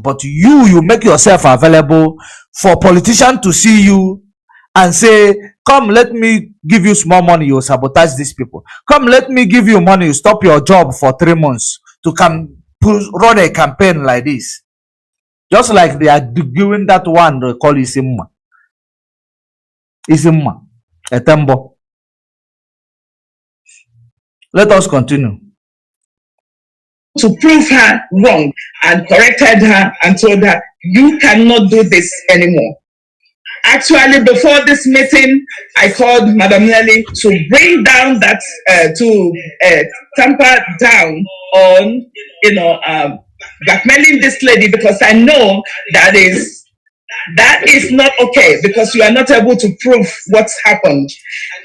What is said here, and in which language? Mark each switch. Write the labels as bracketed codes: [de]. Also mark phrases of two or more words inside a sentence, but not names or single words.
[en] But you make yourself available for politicians to see you and say, come, let me give you small money, you sabotage these people. Come, let me give you money, you stop your job for 3 months to come run a campaign like this. Just like they are doing that one they call Isimma. Isimma. Etembo. Let us continue. To prove her wrong and corrected her and told her, you cannot do this anymore. Actually, before this meeting, I called Madam Nelly to bring down that, tamper down on, blackmailing this lady, because I know that is not okay, because you are not able to prove what's happened.